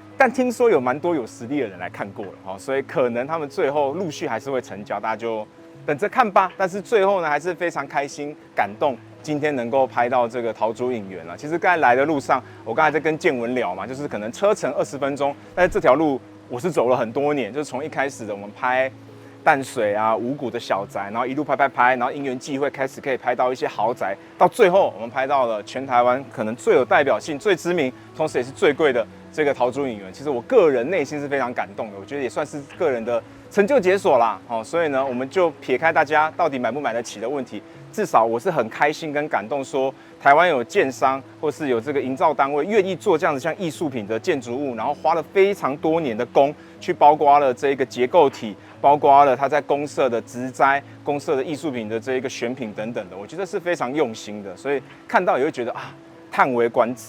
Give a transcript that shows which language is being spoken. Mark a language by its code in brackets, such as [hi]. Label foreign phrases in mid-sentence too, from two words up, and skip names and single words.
[zh] 但聽說有蠻多有實力的人來看過了哈，所以可能他們最後陸續還是会成交，大家就等着看吧。但是最後呢，還是非常開心、感動。今天能夠拍到這個陶朱隱園了。其實剛才來的路上，我剛才在跟建文聊嘛，就是可能車程20分鐘，但是這條路我是走了很多年，就是從一開始的我們拍淡水啊、五股的小宅，然後一路拍，然後因緣際會開始可以拍到一些豪宅，到最後我們拍到了全台灣可能最有代表性、最知名，同時也是最貴的這個陶朱隱園。其實我個人內心是非常感動的，我覺得也算是個人的成就解鎖啦。所以呢，我們就撇開大家到底買不買得起的問題，至少我是很開心跟感動說，台灣有建商或是有這個營造單位願意做這樣子像藝術品的建築物，然後花了非常多年的工去包括了這個結構體，包括了它在公設的植栽、公設的藝術品的這一個選品等等的，我覺得是非常用心的，所以看到也會覺得啊，嘆為觀止。